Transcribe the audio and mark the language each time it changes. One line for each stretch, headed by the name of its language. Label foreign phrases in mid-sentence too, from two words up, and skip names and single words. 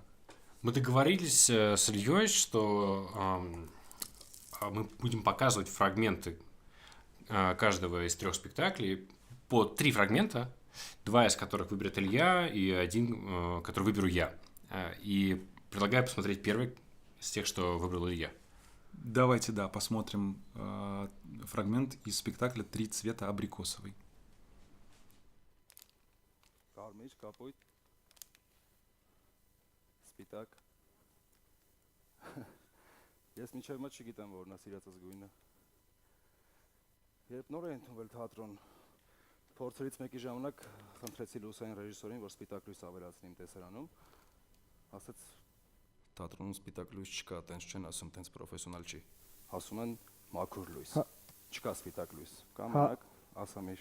Russian: Мы договорились с Ильей, что мы будем показывать фрагменты каждого из 3 спектаклей, по 3 фрагмента, 2 из которых выберет Илья и 1, который выберу я. И предлагаю посмотреть первый из тех, что выбрал Илья. Давайте, да, посмотрим фрагмент из спектакля «Три цвета абрикосовый».
Armenian: Կարմիր, կապույտ, սպիտակ։ Ես մինչև հիմա չգիտեմ որն է սիրածս գույնը։ Երբ նոր էի ընդունվել թատրոն, փորձերից մեկի ժամանակ խնդրեցի լուսային ռեժիսորին, որ սպիտակ լույս ավելացնի իմ տեսարանում։ Ասաց թատրոնում սպիտակ լույս չկա, տենց չեն ասում, տենց պրոֆեսիոնալ չի։ Ասում են մաքուր լույս։ Չկա սպիտակ լույս։ Կամանակ, ասամիր։